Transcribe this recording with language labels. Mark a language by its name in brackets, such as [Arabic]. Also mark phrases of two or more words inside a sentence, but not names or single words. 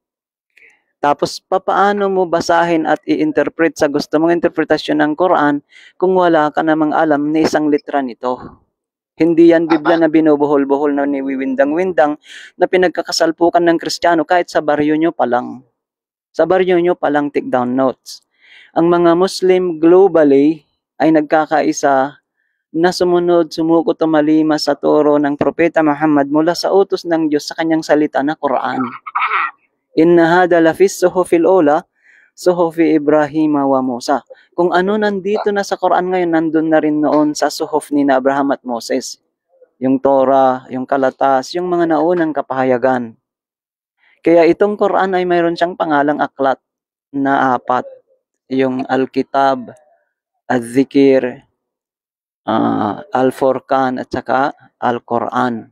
[Filipino] Tapos, papaano mo basahin at i-interpret sa gusto mong interpretasyon ng Quran kung wala ka namang alam ni isang litra nito? Hindi yan Biblia na binubuhol-buhol na niwiwindang-windang na pinagkakasalpukan ng Kristiyano kahit sa baryo nyo pa lang. Sa baryo nyo pa lang [English] take down notes. [Filipino] Ang mga Muslim globally ay nagkakaisa na sumunod, sumuko, tumalima sa turo ng Propeta Muhammad mula sa utos ng Diyos sa kanyang salita na Quran. [Arabic] إن هذا لفي الصحف الأولى صحف إبراهيم وموسى. [Filipino] Kung ano nandito na sa Quran ngayon, nandun na rin noon sa suhuf ni Abraham at Moses. Yung Torah, yung Kalatas, yung mga naunang kapahayagan. Kaya itong Quran ay mayroon siyang pangalang aklat na 4. Yung Al-Kitab, Al-Zikir, Al-Furqan, at saka Al-Quran.